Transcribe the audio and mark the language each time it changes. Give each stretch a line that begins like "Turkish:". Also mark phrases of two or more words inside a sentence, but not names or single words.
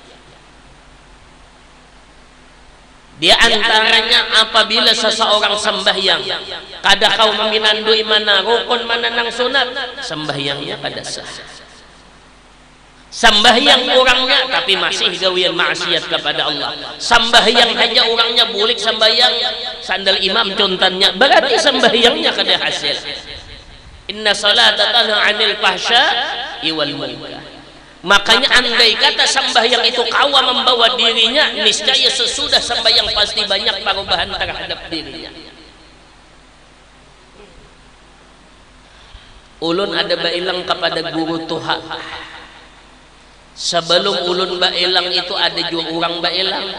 Banjar: Di antaranya apabila seseorang sembahyang kada kau meminandui mana rukun mana nang sunat, sembahyangnya kada sah. Sembahyang orangnya tapi masih gawian maksiat kepada Allah. Sembahyang saja orangnya bulik sembahyang sandal imam contannya, berarti sembahyangnya kada hasil.
Arabic: إن الصلاة تنهى عن الفحشاء والمنكر.
Banjar: Makanya andai kata sembahyang itu kawa membawa dirinya, niscaya sesudah sembahyang pasti banyak perubahan terhadap dirinya. Ulun ada bailang kepada guru Tuhan. Sebelum ulun bailang itu ada juga orang bailang.